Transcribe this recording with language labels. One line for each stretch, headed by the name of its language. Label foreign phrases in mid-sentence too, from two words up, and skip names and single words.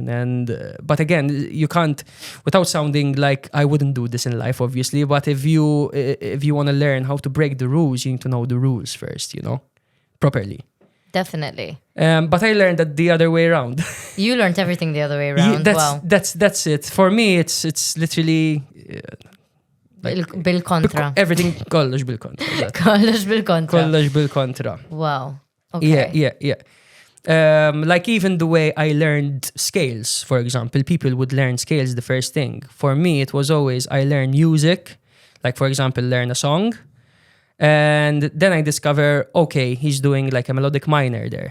English: And but again, you can't, without sounding like I wouldn't do this in life, obviously, but if you want to learn how to break the rules, you need to know the rules first, you know, properly. Definitely. But I learned that the other way around. You learned everything the other way around. Wow. That's it. For me, it's literally
Maltese: bil-kontra. everything kollox bil-kontra. Kollox bil-kontra. Kollox bil-kontra.
English: Wow. Okay. Yeah. Like even the way I learned scales, for example, people would learn scales the first thing. For me, it was always I learn music, like for example, learn a song. And then I discover, okay, he's doing like a melodic minor there.